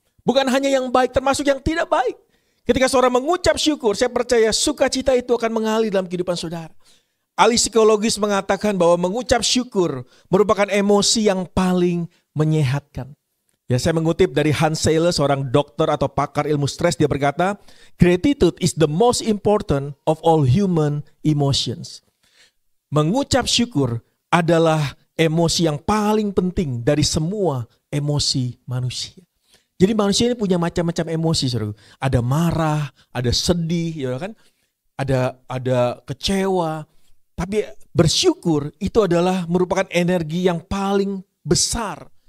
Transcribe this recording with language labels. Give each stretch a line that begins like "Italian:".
Indonesian: Bukan hanya yang baik, termasuk yang tidak baik. Ketika seorang mengucap syukur, saya percaya sukacita itu akan mengalir dalam kehidupan saudara. Ahli psikologis mengatakan bahwa mengucap syukur merupakan emosi yang paling menyehatkan. Ya, saya mengutip dari Hans Seyler, seorang dokter atau pakar ilmu stres. Dia berkata,
English: gratitude is the most important of all human emotions.
Indonesian: Mengucap syukur adalah emosi yang paling penting dari semua emosi manusia. Jadi manusia ini punya macam-macam emosi, saudara. Ada marah, ada sedih, ya kan? Ada kecewa. Tapi bersyukur itu adalah merupakan energi yang paling besar.